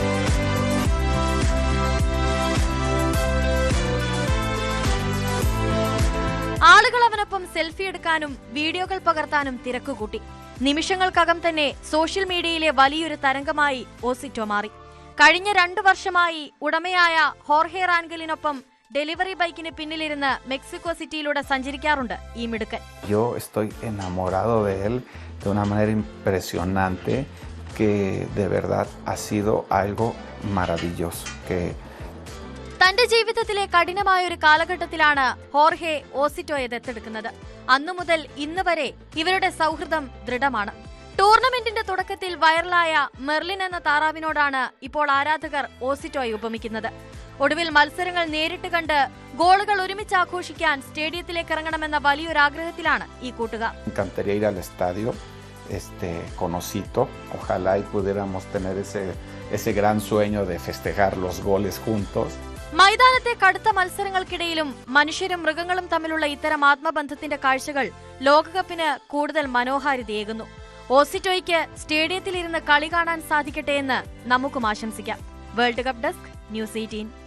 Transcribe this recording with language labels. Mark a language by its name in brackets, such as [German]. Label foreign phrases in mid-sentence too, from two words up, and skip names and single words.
[Malayalam] ആളുകൾ അവനൊപ്പം സെൽഫി എടുക്കാനും വീഡിയോകൾ പകർത്താനും തിരക്കുകൂട്ടി. നിമിഷങ്ങൾക്കകം തന്നെ [English] social media [Malayalam] വലിയൊരു തരംഗമായി ഓസിറ്റോ മാറി. കഴിഞ്ഞ 2 വർഷമായി ഉടമയായ ഹോർഹെ റാൻഗലിനൊപ്പം [English] delivery bike [Malayalam] പിന്നിലിരുന്ന് മെക്സിക്കോ സിറ്റിയിലൂടെ സഞ്ചരിക്കാറുണ്ട് ഈ മിടുക്കൻ. [Spanish] Yo estoy enamorado de él de una manera impresionante que de verdad ha sido algo maravilloso que [Malayalam] തന്റെ ജീവിതത്തിലെ കഠിനമായ ഒരു കാലഘട്ടത്തിലാണ് ഹോർഹെ ഓസിറ്റോയെ ദത്തെടുക്കുന്നത്. അന്നു മുതൽ ഇന്ന് വരെ ഇവരുടെ സൗഹൃദം ദൃഢമാണ്. ടൂർണമെന്റിന്റെ തുടക്കത്തിൽ വൈറലായ മെർലിൻ എന്ന താറാവിനോടാണ് ഇപ്പോൾ ആരാധകർ ഓസിറ്റോയെ ഉപമിക്കുന്നത്. ഒടുവിൽ മത്സരങ്ങൾ നേരിട്ട് കണ്ട് ഗോളുകൾ ഒരുമിച്ച് ആഘോഷിക്കാൻ സ്റ്റേഡിയത്തിലേക്ക് ഇറങ്ങണമെന്ന വലിയൊരാഗ്രഹത്തിലാണ് ഈ കൂട്ടുകാർ. [Spanish] encantaría ir al estadio con Osito. Ojalá y pudiéramos tener ese gran sueño de festejar los goles juntos. [Malayalam] മൈതാനത്തെ കടുത്ത മത്സരങ്ങൾക്കിടയിലും മനുഷ്യരും മൃഗങ്ങളും തമ്മിലുള്ള ഇത്തരം ആത്മബന്ധത്തിന്റെ കാഴ്ചകൾ ലോകകപ്പിന് കൂടുതൽ മനോഹാരിതയേകുന്നു. ഓസിറ്റോയ്ക്ക് സ്റ്റേഡിയത്തിലിരുന്ന് കളി കാണാൻ സാധിക്കട്ടെ എന്ന് നമുക്കും ആശംസിക്കാം. [English] World Cup Desk, News 18.